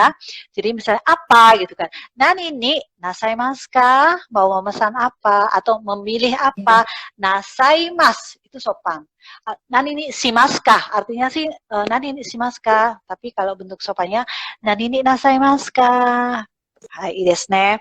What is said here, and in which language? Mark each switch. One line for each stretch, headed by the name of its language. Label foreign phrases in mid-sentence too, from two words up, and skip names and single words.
Indonesian: Jadi misalnya apa gitu kan.
Japanese: 何になさいますか?
Indonesian: Mau memesan apa atau memilih apa?
Japanese: Nasaimasu
Indonesian: itu sopan.
Japanese: 何にしますか?
Indonesian: Artinya sih
Japanese: 何にしますか?
Indonesian: Tapi kalau bentuk sopannya
Japanese: 何になさいますか? Hai, いいですね.